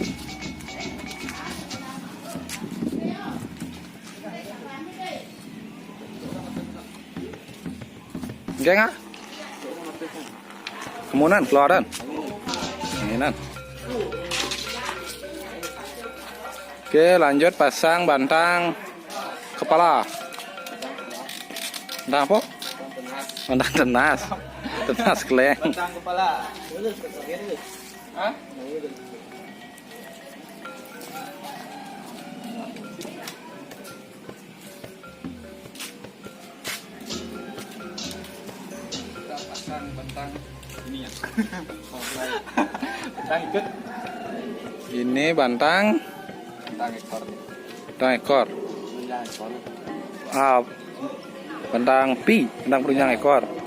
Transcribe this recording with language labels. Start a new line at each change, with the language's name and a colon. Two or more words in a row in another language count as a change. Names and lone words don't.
Indonesian: Oke nggak? Kemudian keluaran. Ini. Oke, lanjut pasang bantang kepala. Bantang apa? Bantang tenas. Tenas keleng. Bantang kepala. Hah? Kita pasang bantang ini ya. Bantang ikut. Ini bantang ekor. bantang ekor. Bantang pi, bantang penunjang ekor.